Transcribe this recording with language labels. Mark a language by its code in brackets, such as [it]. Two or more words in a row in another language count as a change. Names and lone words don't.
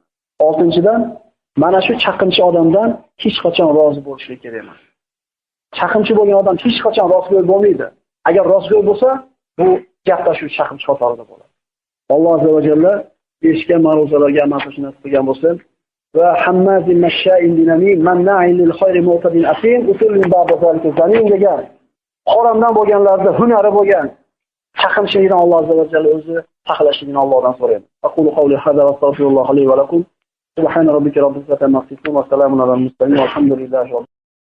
[uz] Oltinchidan, mana shu chaqimchi odamdan hech qachon rozi bo'lishlik kerak emas. Chaqimchi bo'lgan odam hech qachon rostgo'y bo'lmaydi. Agar rostgo'y bo'lsa, bu gaplashuv chaqimchi qatorida bo'ladi. Alloh azza va jalla eshitgan ma'ruzalarga amal qilishni nasib qilgan bo'lsa, va [ar] هماز مشاء بنميم مناع للخير معتد أثيم عتل بعد ذلك زنيم [uz] degan haramdan bo'lganlarda hunari bo'lgan chaqinishligidan Alloh azza va jalla o'zi saqlashligini Allohdan so'rayman. [ar] أقول قولي هذا وأستغفر الله لي ولكم. سبحان ربك رب العزة عما يصفون وسلام على المرسلين. Alhamdulillahi